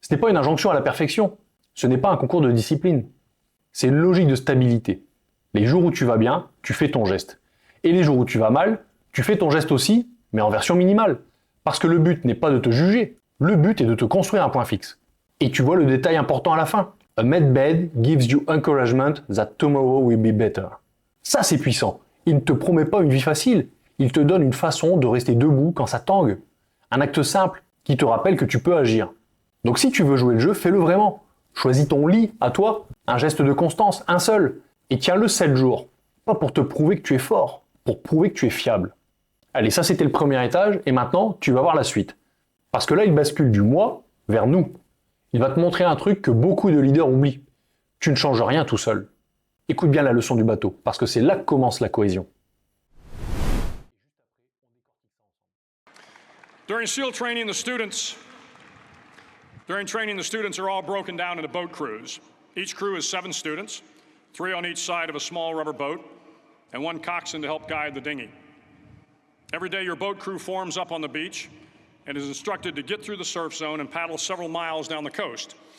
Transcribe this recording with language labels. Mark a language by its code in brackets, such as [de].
[fr] Ce n'est pas une injonction à la perfection. Ce n'est pas un concours de discipline. C'est une logique de stabilité. Les jours où tu vas bien, tu fais ton geste. Et les jours où tu vas mal, tu fais ton geste aussi, mais en version minimale. Parce que le but n'est pas de te juger, le but est de te construire un point fixe. Et tu vois le détail important à la fin. [en] A made bed gives you encouragement that tomorrow will be better. [fr] Ça c'est puissant. Il ne te promet pas une vie facile, il te donne une façon de rester debout quand ça tangue. Un acte simple qui te rappelle que tu peux agir. Donc si tu veux jouer le jeu, fais-le vraiment. Choisis ton lit, à toi, un geste de constance, un seul, et tiens-le 7 jours. Pas pour te prouver que tu es fort, pour prouver que tu es fiable. Allez, ça c'était le premier étage, et maintenant, tu vas voir la suite. Parce que là, il bascule du moi vers nous. Il va te montrer un truc que beaucoup de leaders oublient. Tu ne changes rien tout seul. Écoute bien la leçon du bateau, parce que c'est là que commence la cohésion. [en] During training, the students are all broken down into boat crews. Each crew is 7 students, 3 on each side of a small rubber boat, and 1 coxswain to help guide the dinghy. Every day, your boat crew forms up on the beach and is instructed to get through the surf zone and paddle several miles down the coast.